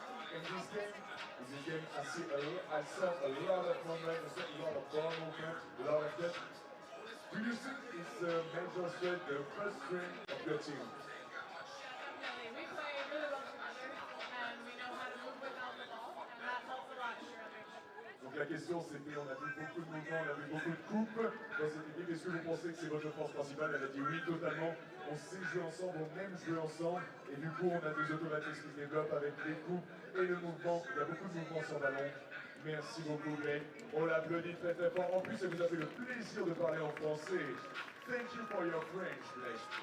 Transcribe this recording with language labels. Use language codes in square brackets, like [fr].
[en] In this game, I saw a lot of movement, I saw a lot of ball movement, a lot of depth. Do you think it's a major strength, the first strength of your team? Definitely. We play really well together, and we know how to move without the ball, and that helps a lot in your. [fr] Donc la question c'était, on a vu beaucoup de mouvements, on a vu beaucoup de coupes dans cette équipe. Est-ce que vous pensez que c'est votre force principale? Elle a dit oui, totalement. On sait jouer ensemble, on aime jouer ensemble. Et du coup, on a des automatismes qui se développent avec les coupes et le mouvement. Il y a beaucoup de mouvements sur ballon. Merci beaucoup, Greg. On l'applaudit très très fort. En plus, ça vous a fait le plaisir de parler en français. [en] Thank you for your French, Greg.